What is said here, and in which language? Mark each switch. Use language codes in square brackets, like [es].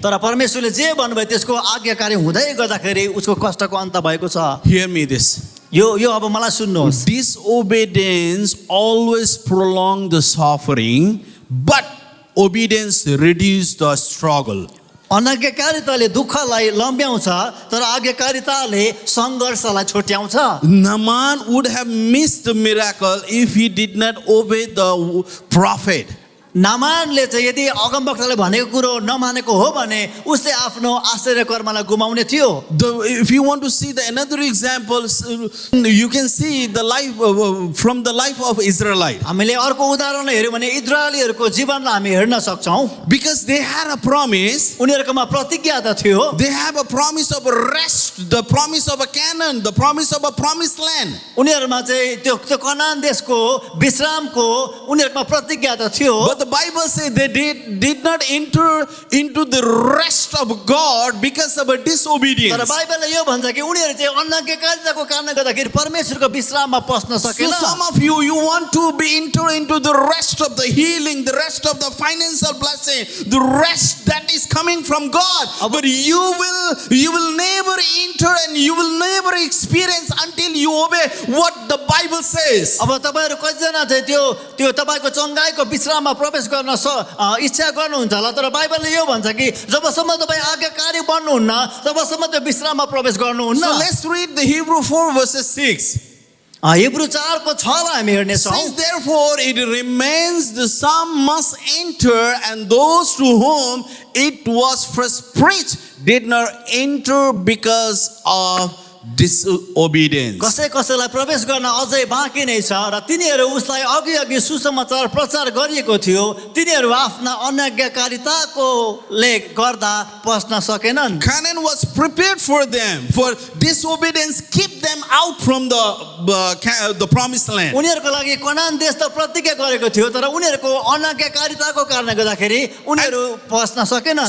[ne] तर परमेश्वरले जे भन्नुभयो त्यसको आज्ञाकारी हुँदै गर्दाखेरि उसको कष्टको अन्त भएको छ [en] Hear me this. [ne] यो अब मलाई सुन्नुहोस् [en] Disobedience always prolong the suffering, but obedience reduce the struggle. [ne] अनाज्ञाकारिताले दुःखलाई लम्ब्याउँछ तर आज्ञाकारिताले सङ्घर्षलाई छुट्याउँछ [en] Naaman would have missed the miracle if he did not obey the prophet. [ne] नामानले चाहिँ यदि अगमवक्ताले भनेको कुरो नमानेको हो भने उसले आफ्नो आश्चर्य कर्मलाई गुमाउने थियो [en] If you want to see another example, you can see the life from the life of Israelite. [ne] हामीले अर्को उदाहरण हेर्यौँ भने इजरायलीहरूको जीवनलाई हामी हेर्न सक्छौँ [en] Because they had a promise. [ne] उनीहरूकोमा प्रतिज्ञा त थियो [en] They have a promise of a rest, the promise of a Canaan, the promise of a promised land. [ne] उनीहरूमा चाहिँ त्यो कनान देशको विश्रामको उनीहरूकोमा प्रतिज्ञा त थियो [en] But the Bible says they did not enter into the rest of God because of a [ne] तर [en] disobedience. [ne] बाइबलले यो भन्छ कि उनीहरू चाहिँ अनाज्ञाकारिताको कारणले गर्दाखेरि परमेश्वरको विश्राममा पस्न [en] So [ne] सकेन [en] some of you want to enter into the rest of the healing, the rest of the financial blessing, the rest that is coming from God. But you will never enter and you will never experience until you obey what the Bible says. [ne] अब तपाईहरु कतिजना चाहिँ त्यो तपाईको चंगाईको विश्राममा प्रवेश गर्न इच्छा गर्नुहुन्छ होला तर बाइबलले यो भन्छ कि जबसम्म तपाई आज्ञाकारी बन्नुहुन्न तबसम्म त्यो विश्राममा प्रवेश गर्नुहुन्न [en] So let's read the Hebrew 4 verses 6. [ne] Hebrew 4 को 6 लाई हामी हेर्ने छौं [en] Since therefore it remains the some must enter and those to whom it was first preached did not enter because of disobedience. [ne] कसैलाई प्रवेश गर्न अझै बाँकी नै छ र तिनीहरू उसलाई अघि सुसमाचार प्रचार गरिएको थियो तिनीहरू आफ्ना अनाज्ञाकारिताकोले गर्दा पस्न सकेनन् [en] Canaan was prepared for them, for disobedience keep them out from the promised land. [ne] उनीहरूको लागि कनान देश त प्रतिज्ञा गरेको थियो तर उनीहरूको अनाज्ञाकारिताको कारणले गर्दाखेरि उनीहरू पस्न सकेनन्